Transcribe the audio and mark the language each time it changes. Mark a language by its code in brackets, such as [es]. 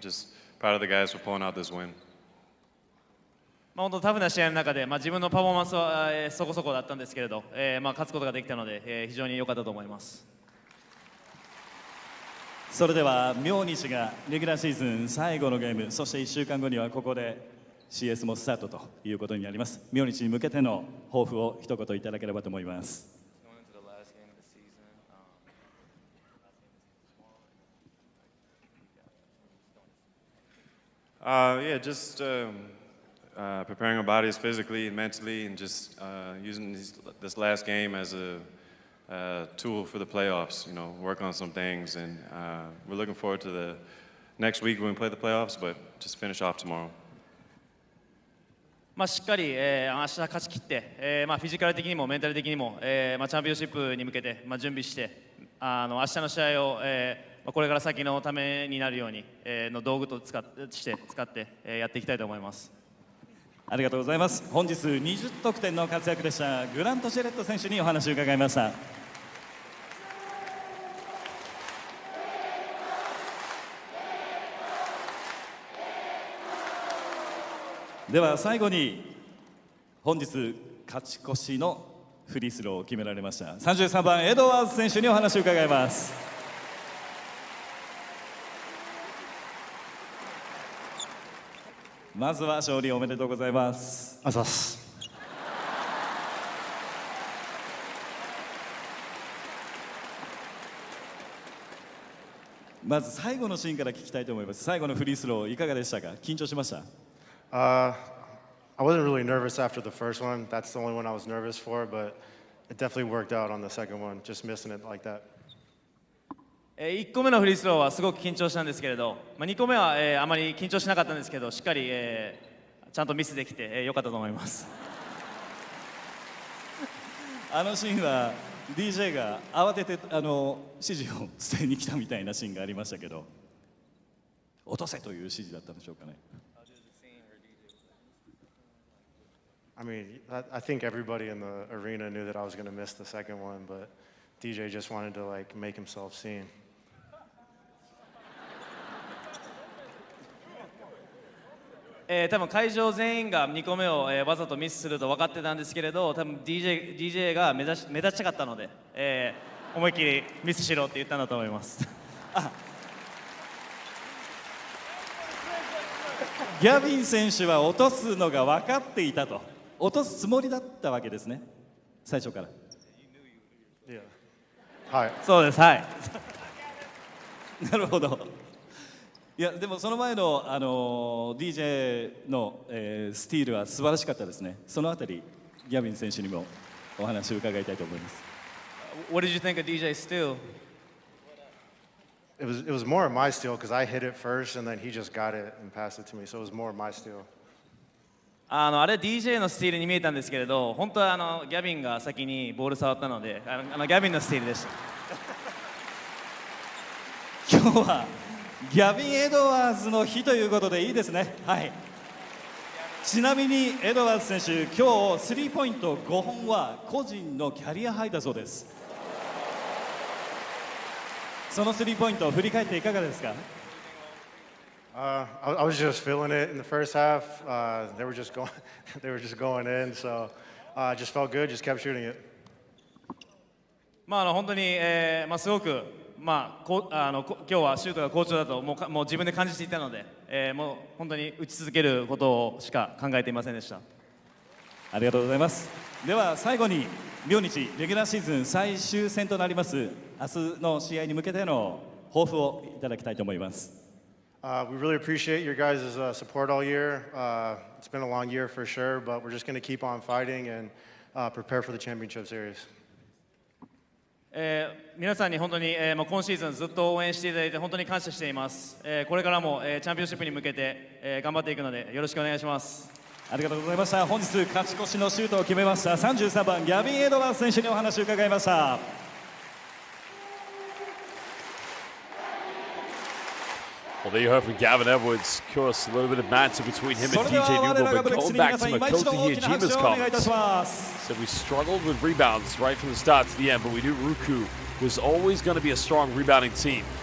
[en] Just proud of the guys for pulling out this win. [ja] 本当タフな試合の中で、自分のパフォーマンスは、そこそこだったんですけれど、勝つことができたので、非常に良かったと思います。それでは明日がレギュラーシーズン最後のゲーム、そして1週間後にはここで CS もスタートということになります。明日に向けての抱負を一言いただければと思います。 [en] Yeah, just preparing our bodies physically and mentally, and just using this last game as a tool for the playoffs. You know, work on some things, and we're looking forward to the next week when we play the playoffs. But just finish off tomorrow. [ja] しっかり、明日勝ち切って、フィジカル的にもメンタル的にも、チャンピオンシップに向けて、準備して、明日の試合を、これから先のためになるように、の道具と使って、やっていきたいと思います。ありがとうございます。本日20得点の活躍でしたグラント・ジェレット選手にお話を伺いました。では最後に本日勝ち越しのフリースローを決められました33番エドワーズ選手にお話を伺います。まずは勝利おめでとうございます。あざっす。まず最後のシーンから聞きたいと思います。最後のフリースローいかがでしたか？緊張しました？ [en] I wasn't really nervous after the first one. That's the only one I was nervous for, but it definitely worked out on the second one, just missing it like that. [ja] 1個目のフリースローはすごく緊張したんですけれど、2個目は、あまり緊張しなかったんですけど、しっかり、ちゃんとミスできて、良かったと思います。あのシーンは DJ が慌てて指示を伝えに来たみたいなシーンがありましたけど、落とせという指示だったんでしょうかね。 [en] I mean, I think everybody in the arena knew that I was going to miss the second one, but DJ just wanted to like make himself seen. [ja] 多分会場全員が2個目を、わざとミスすると分かってたんですけれど、多分 DJ が目立ちたかったので、思いっきりミスしろって言ったんだと思います。ギャビン選手は落とすのが分かっていたと、落とすつもりだったわけですね、最初から。はい。そうです、はい。なるほど。いやでもその前の、DJ の、スティールは素晴らしかったですね。そのあたりギャビン選手にもお話を伺いたいと思います。 [en] What did you think of DJ steal? It was more of my steal because I hit it first and then he just got it and passed it to me. So it was more of my steal. [ja] あれ DJ のスティールに見えたんですけれど、本当はギャビンが先にボール触ったので、ギャビンのスティールでした。今日はギャビン・エドワーズの日ということでいいですね。はい。ちなみにエドワーズ選手、今日スリーポイント5本は個人のキャリアハイだそうです。そのスリーポイントを振り返っていかがですか？ [en] I was just feeling it in the first half. They were just going in, so I just felt good. Just kept shooting it. [ja] 本当に、すごく今日はシュートが好調だともう自分で感じていたので、もう本当に打ち続けることしか考えていませんでした。ありがとうございます。では最後に明日レギュラーシーズン最終戦となります明日の試合に向けての抱負をいただきたいと思います。 [en] We really appreciate your guys' support all year. It's been a long year for sure, but we're just going to keep on fighting and prepare for the championship series. [ja] 皆さんに本当に、今シーズンずっと応援していただいて本当に感謝しています。これからも、チャンピオンシップに向けて、頑張っていくのでよろしくお願いします。ありがとうございました。本日勝ち越しのシュートを決めました33番ギャビン・エドワーズ選手にお話を伺いました。 [en] Well, there you heard from Gavin Edwards. Of course, a little bit of banter between him and DJ Nubo, but going back to Makoto Hiyajima's comments. Said we struggled with rebounds right from the start to the end, but we knew RYUKYU was always going to be a strong rebounding team.